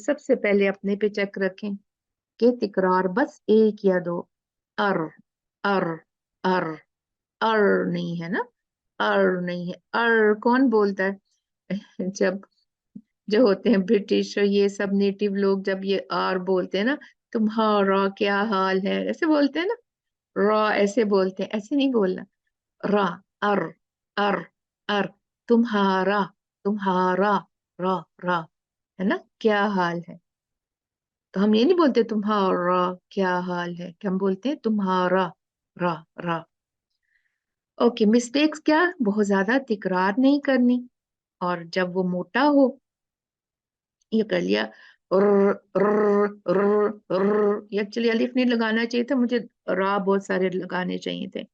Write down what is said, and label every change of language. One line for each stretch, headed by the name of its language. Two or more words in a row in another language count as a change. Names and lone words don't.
Hindi: सबसे पहले अपने पे चेक रखें कि तिकरार बस एक या दो, अर अर अर, अर नहीं है ना, अर नहीं है। अर कौन बोलता है जब जो होते हैं ब्रिटिश और ये सब नेटिव लोग, जब ये आर बोलते हैं ना, तुम्हारा क्या हाल है, ऐसे बोलते हैं ना, रॉ ऐसे बोलते हैं, ऐसे नहीं बोलना, रा, अर अर अर, तुम्हारा, तुम्हारा, रा रा, है ना, क्या हाल है। तो हम ये नहीं बोलते तुम्हारा क्या हाल है, कि हम बोलते हैं तुम्हारा, रा रा। ओके, मिस्टेक्स क्या, बहुत ज्यादा तिकरार नहीं करनी, और जब वो मोटा हो, ये कर लिया एक्चुअली अलिफ नहीं लगाना चाहिए था मुझे, रा बहुत सारे लगाने चाहिए थे।